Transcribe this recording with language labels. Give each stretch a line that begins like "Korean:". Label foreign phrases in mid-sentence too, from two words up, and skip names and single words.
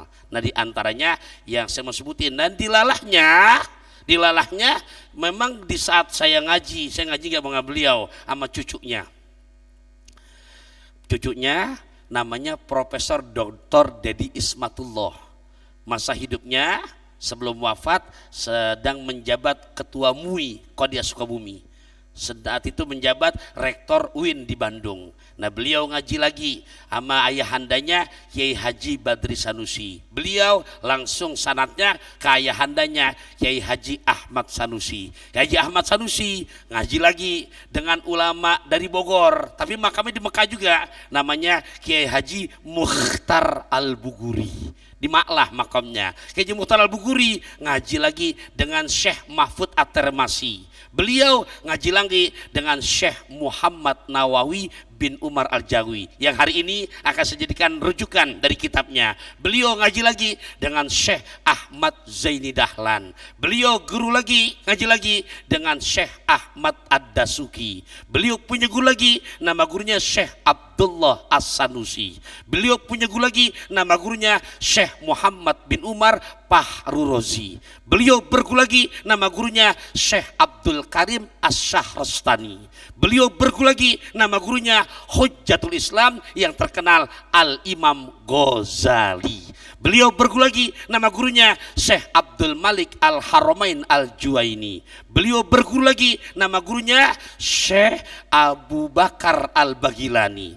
Indonesian: Nah, diantaranya yang saya mau sebutin, dan dilalahnya memang di saat saya ngaji gak mengenal beliau sama cucunya namanya Profesor Dr. Dedi Ismatullah. Masa hidupnya sebelum wafat sedang menjabat Ketua MUI Kodia Sukabumi. Saat itu menjabat Rektor UIN di Bandung. Nah, beliau ngaji lagi sama ayahandanya Kiai Haji Badri Sanusi. Beliau langsung sanadnya ke ayahandanya Kiai Haji Ahmad Sanusi. Kiai Haji Ahmad Sanusi ngaji lagi dengan ulama dari Bogor, tapi makamnya di Mekah juga, namanya Kiai Haji Mukhtar Al-Buguri. Di Maklah makamnya. Kiai Haji Mukhtar Al-Buguri ngaji lagi dengan Syekh Mahfud At-Termasi. Beliau ngaji lagi dengan Syekh Muhammad Nawawi bin Umar Al-Jawi yang hari ini akan saya jadikan rujukan dari kitabnya. Beliau ngaji lagi dengan Syekh Ahmad Zaini Dahlan. Beliau guru lagi, ngaji lagi dengan Syekh Ahmad Ad-Dasuki. Beliau punya guru lagi, nama gurunya Syekh Abdullah As-Sanusi. Beliau punya guru lagi, nama gurunya Syekh Muhammad bin Umar Pahrurozi. Beliau berguru lagi, nama gurunya Syekh Abdul Karim As-Syahrastani. Beliau berguru lagi, nama gurunya Hujjatul Islam yang terkenal Al-Imam Ghazali. Beliau berguru lagi, nama gurunya Syekh Abdul Malik Al-Haramain Al-Juwaini. Beliau berguru lagi, nama gurunya Syekh Abu Bakar Al-Baghilani.